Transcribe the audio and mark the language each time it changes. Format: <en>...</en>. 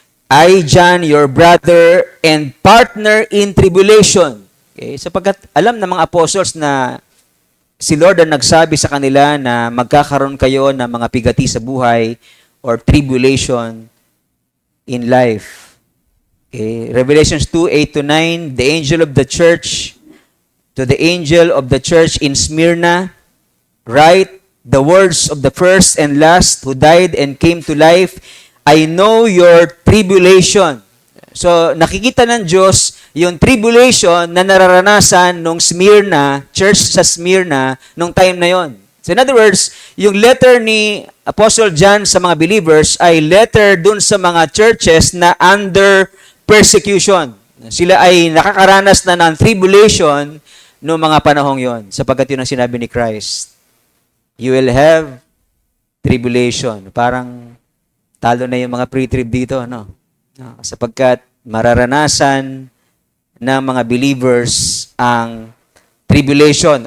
<en>I, John, your brother and partner in tribulation. Okay?</en> <tl>Sapagkat alam ng mga apostles na si Lord ang nagsabi sa kanila na magkakaroon kayo ng mga pigati sa buhay</tl> <en>or tribulation in life. Okay. Revelations 2:8-9, the angel of the church, to the angel of the church in Smyrna, write the words of the first and last who died and came to life. I know your tribulation.</en> <tl>So, nakikita ng Diyos yung tribulation na nararanasan nung Smyrna, church sa Smyrna, nung time na yon. So, in other words, yung letter ni Apostle John sa mga believers ay letter dun sa mga churches na</tl> <en>under persecution.</en> <tl>Sila ay nakakaranas na ng tribulation noong mga panahong yon, sapagkat yun ang sinabi ni Christ.</tl> <en>You will have tribulation.</en> <tl>Parang talo na yung mga pre-trib dito, no? Sapagkat mararanasan ng mga believers ang tribulation.</tl>